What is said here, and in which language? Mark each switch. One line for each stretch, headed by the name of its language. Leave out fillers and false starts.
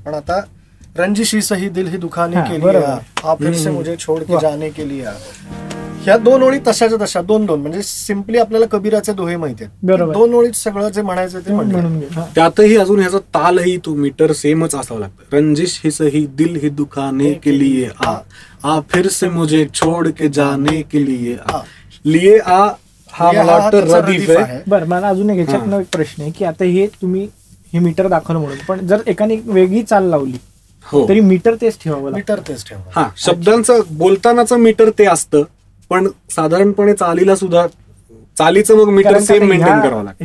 Marathi: पण आता
Hindi: रंजिशी सही दिल ही दुखाने के लिए, आप फिर से मुझे छोड़ के जाने के लिए,
Marathi: ह्या 2 ओळी तशाच्या तशा 2 म्हणजे सिम्पली आपल्याला कबीराचे दोहे माहिती आहेत. 2 ओळीत सगळं जे म्हणायचं ते म्हणून त्यातही अजून ह्याचा तालही तो मीटर सेमच असावं लागतं.
Hindi: रंजिश ही सही दिल ही दुखाने के लिए आ फिर से मुझे छोड़ के जाने के लिए आ
Marathi: हा मला वाटतं रदीफ आहे. बरं, मला अजून एक ह्याच्यात एक प्रश्न आहे की आता हे तुम्ही हे मीटर दाखवलं म्हणून, पण जर एकाने वेगळी चाल लावली तरी मीटर तेच ठेवावं, मीटर तेच ठेवावं. हा, शब्दांचं बोलतानाचं मीटर ते असतं, पण साधारणपणे चालीला सुद्धा चालीचं मग मीटर सेम मेंटेन करावं लागतं.